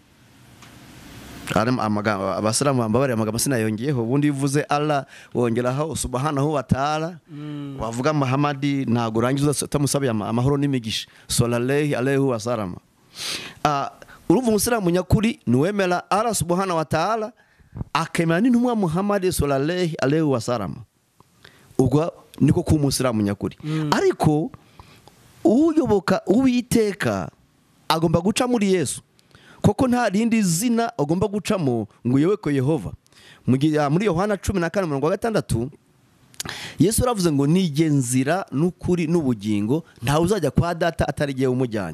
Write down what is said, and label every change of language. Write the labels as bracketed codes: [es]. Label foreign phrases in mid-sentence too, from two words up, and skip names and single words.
[rw] Abasiramu bambabare amagambo sinayongeyeho, ubundi bivuze Allah wongeraho [ar] سبحانه وتعالى, [rw] wavuga Muhammad ntago urangiza utamusabiye amahoro n'imigisha [ar] صلى الله عليه وسلم. [rw] Urumva Umusiramu nyakuri niwemera Allah [ar] سبحانه وتعالى [rw] akemera n'intumwa Muhammad [ar] صلى الله عليه وسلم. [rw] Ubwo niko ku Umusiramu nyakuri. Ariko uyoboka Uwiteka agomba guca muri Yesu, koko nta rindi zina agomba gucamo ngo uyoboke Yehova. Muri Yohana 14:6 Yesu aravuze ngo nije nzira n'ukuri n'ubugingo, nta uzajya kwa data atari giye umujyanye.